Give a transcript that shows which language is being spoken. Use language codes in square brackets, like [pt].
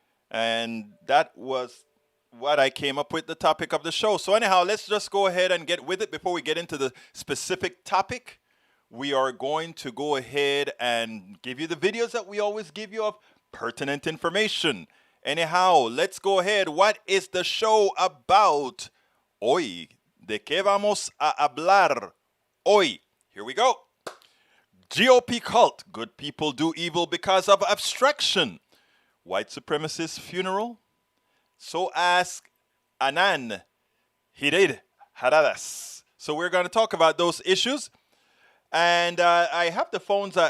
[en] And that was what I came up with, the topic of the show. So anyhow, let's just go ahead and get with it. Before we get into the specific topic, we are going to go ahead and give you the videos that we always give you of pertinent information. Anyhow, let's go ahead. What is the show about? [es] Hoy, ¿de qué vamos a hablar hoy? [en] Here we go. GOP Cult. Good people do evil because of abstraction. White supremacist funeral. So ask Anan Hirid Haradas. So we're going to talk about those issues. And I have the phones.